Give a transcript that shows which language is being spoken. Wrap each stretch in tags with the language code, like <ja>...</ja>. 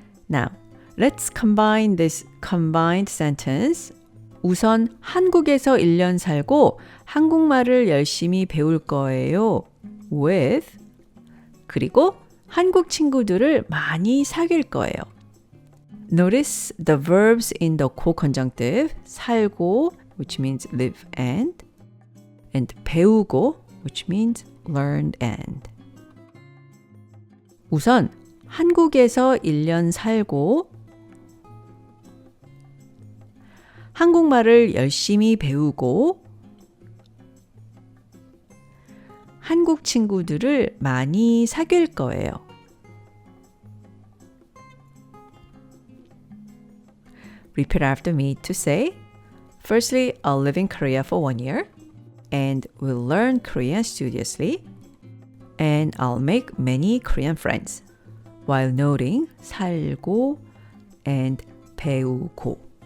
<en>Now, let's combine this combined sentence.</en> <ko>우선 한국에서 1년 살고 한국말을 열심히 배울 거예요.</ko> <en>with</en> <ko>그리고 한국 친구들을 많이 사귈 거예요.</ko> <en>Notice the verbs in the co-conjunctive 살고, which means live and 배우고, which means learn and.</en> <ko>우선 한국에서 1년 살고 한국말을 열심히 배우고 한국 친구들을 많이 사귈 거예요.</ko> <en>Repeat after me to say, firstly, I'll live in Korea for 1 year and will learn Korean studiously, and I'll make many Korean friends while noting 살고 and 배우고.</en>